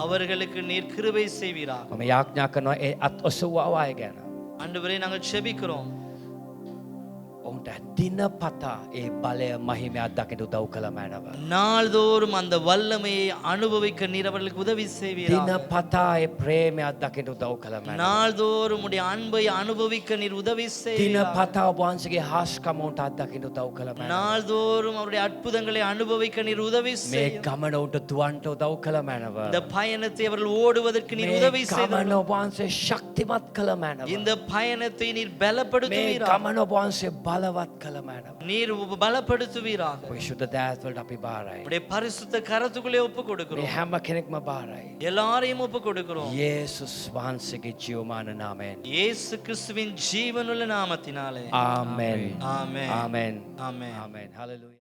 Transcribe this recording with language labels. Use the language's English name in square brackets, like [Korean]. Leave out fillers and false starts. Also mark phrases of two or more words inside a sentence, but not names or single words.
[Tamil] அவர்களுக்கு நீர் கிருபை செய்வீராக. [Sinhala] මම යාඥා කරනවා ඒ අත් ඔසවුවා අය ගැන. [Tamil] ஆண்டவரே, நாங்கள் ஜெபிக்கிறோம். [Sinhala] ඔවුන්ට දිනපතා ඒ බලය මහිමයක් දකින්න උදව් කළ මැනව. [Tamil] நாள்தோறும் அந்த வல்லமையை அனுபவிக்க நீர் அவர்களுக்கு உதவி செய்வீராக. [Sinhala] දිනපතා ඒ ප්‍රේමයක් දකින්න උදව් කළ මැනව. [Tamil] நாள்தோறும் உடைய அன்பை அனுபவிக்க நீர் உதவி செய்வீராக. [Sinhala] දිනපතා ඔබ වහන්සේගේ හාස්කම උන්ට අත්දකින්න උදව් කළ මැනව. [Tamil] நாள்தோறும் அவருடைய அற்புதங்களை அனுபவிக்க நீர் உதவி [Sinhala] මේ [Tamil] செய்யும். [Sinhala] ගමන උන්ට දුවන්ට උදව් කළ මැනව. [Tamil] இந்த பயணத்தை அவர்கள் ஓடுவதற்கு நீர் [Sinhala] මේ [Tamil] உதவி [Sinhala] ගමන [Tamil] செய்யும். [Sinhala] ඔබ වහන්සේ ශක්තිමත් කළ මැනව. [Tamil] இந்த பயணத்தை நீர் [Sinhala] මේ [Tamil] பலப்படுத்துவீராக. [Sinhala] ගමන ඔබ වහන්සේ බලවත් කළ මැනව. [Tamil] நீர் பலப்படுத்துவீராக. [Sinhala] ඔය ශුද්ධ දෑත් වලට අපි බාරයි. [Tamil] உடைய பரிசுத்த கரத்துக்குள்ளே ஒப்பு [Sinhala] මේ [Tamil] கொடுக்கிறோம். [Sinhala] හැම කෙනෙක්ම බාරයි. [Tamil] எல்லாரையும் ஒப்பு கொடுக்கிறோம். [Sinhala] යේසුස් වහන්සේගේ ජීවමාන නාමයෙන්. [Tamil] இயேசு கிறிஸ்துவின் ஜீவனுள்ள நாமத்தினாலே. [Sinhala] ආමෙන්. [Tamil] ஆமென். [Sinhala] ආමෙන්. [Tamil] ஆமென். [Sinhala] ආමෙන්. හලෙලූයා.